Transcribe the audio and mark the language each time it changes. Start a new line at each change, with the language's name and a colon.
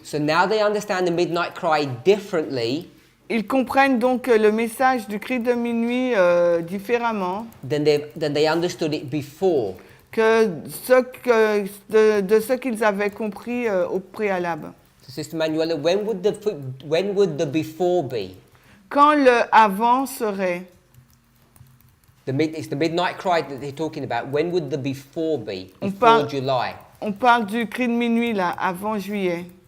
English: So now they understand the midnight cry differently.
French: Ils comprennent donc le message du cri de minuit différemment
English: Than they understood it before.
French: que de ce qu'ils avaient compris au préalable.
English: So Sister Manuela, when would the before be?
French: Quand le avant serait?
English: It's the midnight cry that they're talking about. When would the before be?
French: On
English: Before
French: parle-
English: July.
French: On parle du cri de minuit là, avant juillet.